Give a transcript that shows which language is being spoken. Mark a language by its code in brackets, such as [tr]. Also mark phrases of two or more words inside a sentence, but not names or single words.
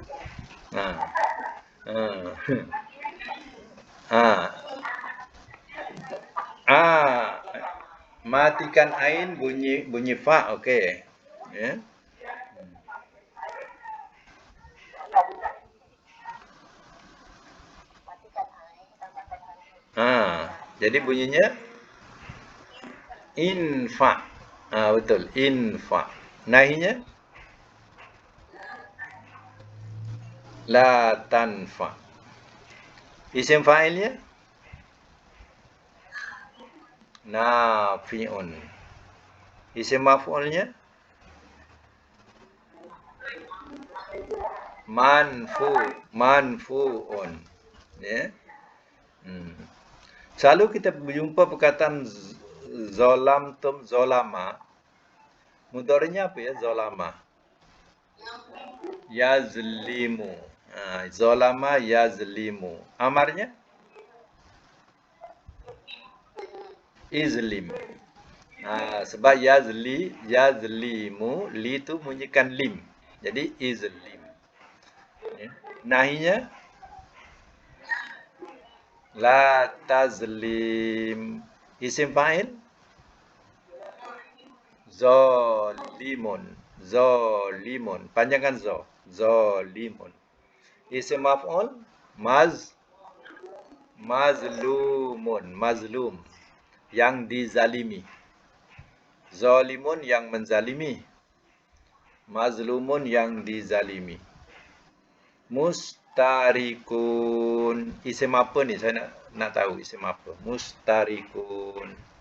[ms] Matikan ain, bunyi fa, okey. Ya. Jadi bunyinya infa. Betul, infa. Nahinya [ar] لا تنف. [ms] Isim fa'ilnya nafi'un. Isim maf'ulnya manfu'un. Ya. Selalu kita berjumpa perkataan [ar] ظلمتم ظلم. [ms] Mudhari'nya apa ya, zolama? Yazlimu. [ar] ظلم يظلم. [ms] Amarnya izlim. Sebab yazlimu, li tu bunyikan lim. Jadi izlim. Ya. Nahinya [ar] لا تظلم. [ms] Isim fa'il zalimun. Zalimun. Panjangkan zo. Zalimun. Isim maf'ul mazlumun. Mazlum. Yang dizalimi. Zalimun yang menzalimi. Mazlumun yang dizalimi. Mustarikun. Isim apa ni? Saya nak tahu isim apa. Mustarikun.